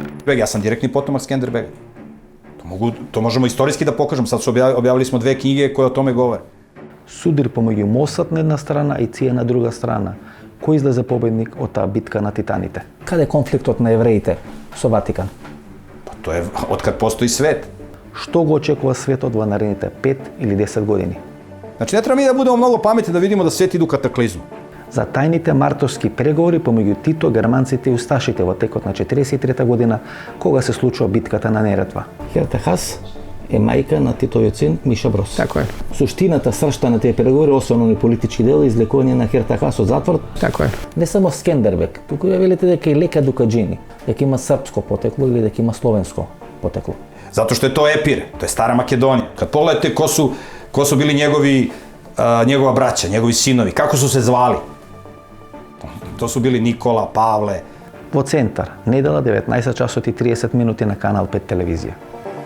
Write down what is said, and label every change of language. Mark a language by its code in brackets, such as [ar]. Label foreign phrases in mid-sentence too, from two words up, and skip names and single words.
[sr] Skenderbeg, ja sam direktni potomak Skenderbega. To možemo istorijski da pokažemo, sad su objavili smo 2 knjige koje o tome govore. [mk] Sudir помеѓу Мосад на една страна и Ция на друга страна. Кој излезе победник од таа битка на Титаните? Каде е конфликтот на евреите со Ватикан? [sr] Pa to je otkad postoji svet. [mk] Што го очекува светот во наредните 5 или 10 години? [sr] Znači, ne treba mi da budemo mnogo pametni da vidimo da svet ide u kataklizmu. [mk] За тајните мартовски преговори помеѓу Тито, германците и усташите во текот на 43 година, кога се случува битката на Неретва. Херта Хас е мајка на Титовиот син Миша Брос. [sr] Тако е. [mk] Суштината, сршта на тие преговори, освен оној политички дел, излекување на Херта Хас од затвор. [sr] Тако е. [mk] Не само Скендербег, туку ја велите дека и Лека Дукаджини, дека има српско потекло или дека има словенско потекло. [sr] Zato što je to Epir, to je stara Makedonija. Kad pogledate ko su bili njegova braća, njegovi sinovi, kako su se zvali? To su bili Nikola, Pavle. [mk] Во центар, недела 19 часот и 30 минути на Канал 5 телевизија.